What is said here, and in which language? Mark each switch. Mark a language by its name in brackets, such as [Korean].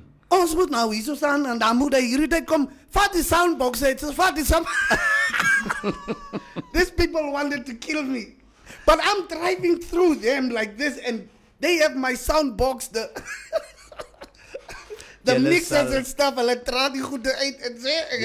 [Afrikaans] Ons moet nou hier so staan en dan moet hy hierdie tyd kom. Vat die soundbox uit, vat die sound. [English] These people wanted to kill me. But I'm driving through them like this and they have my sound box, the [Afrikaans] Julle [English] mixers [Afrikaans] sal- [English] and stuff. [Afrikaans] Hulle draai die goede uit en sê ek het